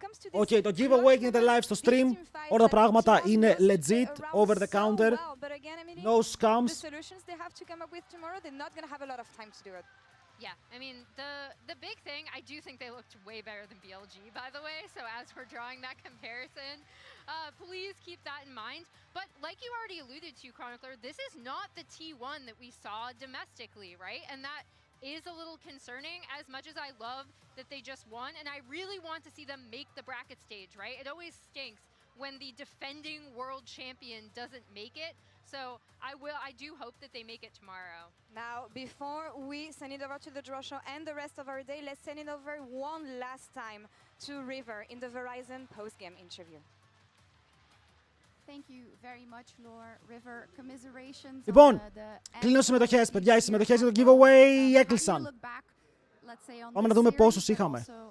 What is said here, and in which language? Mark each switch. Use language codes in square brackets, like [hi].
[el] Okay, το giveaway γίνεται live στο stream. Όλα τα πράγματα είναι legit, [en] over the counter. No scams. The solutions they have to come up with tomorrow, they're not gonna have a lot of time to do it. Yeah, I mean, the big thing, I do think they looked way better than BLG, by the way, so as we're drawing that comparison, please keep that in mind. But like you already alluded to, Chronicler, this is not the T1 that we saw domestically, right? And that is a little concerning, as much as I love that they just won, and I really want to see them make the bracket stage, right? It always stinks when the defending world champion doesn't make it. So I do hope that they make it tomorrow. Now, before we send it over to the draw show and the rest of our day, let's send it over one last time to River in the Verizon post-game interview. Thank you very much, Lore. River, commiserations. [el] Λοιπόν, κλείνω συμμετοχές, παιδιά. Οι συμμετοχές για το giveaway έκλεισαν. Πάμε να δούμε πόσους είχαμε.